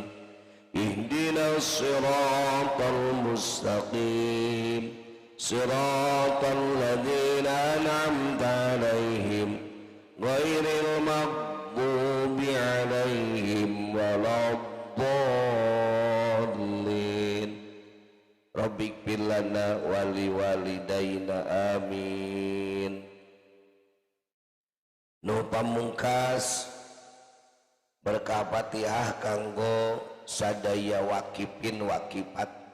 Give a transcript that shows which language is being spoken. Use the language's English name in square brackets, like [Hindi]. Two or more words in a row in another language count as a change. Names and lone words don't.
[Arabic] اهدنا الصراط المستقيم. صراط الذين أنعمت عليهم غير المغضوب عليهم ولا الضالين. رب اغفر لنا ولوالدينا آمين. [Sundanese] Nu pamungkas berkah Fatihah kanggo sadaya wakipin wakipat,